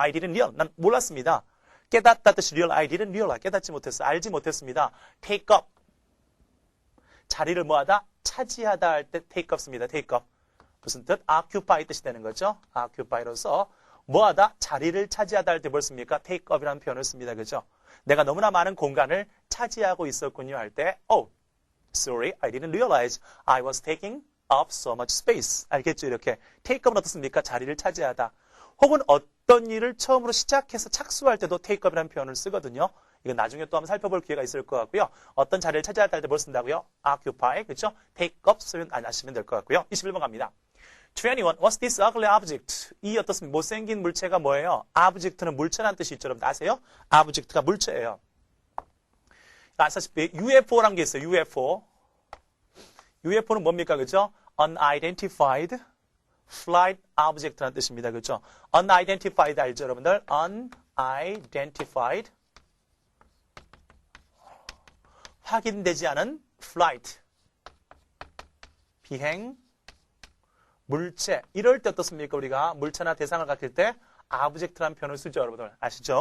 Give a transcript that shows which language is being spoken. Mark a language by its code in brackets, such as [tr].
[en] I didn't realize. [ko] 난 몰랐습니다. 깨닫다 뜻이 real. [en] I didn't realize. [ko] 깨닫지 못했어. 알지 못했습니다. [en] Take up. [ko] 자리를 뭐하다? 차지하다 할 때 take up습니다. take up. 무슨 뜻? occupy 뜻이 되는 거죠. occupy로서 뭐하다? 자리를 차지하다 할 때 뭘 씁니까? take up이라는 표현을 씁니다. 그죠? 내가 너무나 많은 공간을 차지하고 있었군요 할 때 [en] Sorry, I didn't realize I was taking up so much space. [ko] 알겠죠? 이렇게. take up은 어떻습니까? 자리를 차지하다. 혹은 어떤 일을 처음으로 시작해서 착수할 때도 take up이라는 표현을 쓰거든요. 이건 나중에 또 한번 살펴볼 기회가 있을 것 같고요. 어떤 자리를 차지할 때 뭘 쓴다고요? occupy, 그렇죠? take up 쓰면 안 하시면 될 것 같고요. 21번 갑니다. 21. [en] What's this ugly object? [ko] 이 어떻습니까? 못생긴 물체가 뭐예요? object는 물체라는 뜻이 있죠. 여러분 아세요? object가 물체예요. 아시다시피 UFO라는 게 있어요. UFO. UFO는 뭡니까? 그죠? [en] Unidentified Flight Object라는 뜻입니다. [ko] 그죠? Unidentified 알죠, 여러분들? Unidentified 확인되지 않은 flight 비행 물체. 이럴 때 어떻습니까? 우리가 물체나 대상을 가릴 때 object라는 표현을 쓰죠, 여러분들. 아시죠?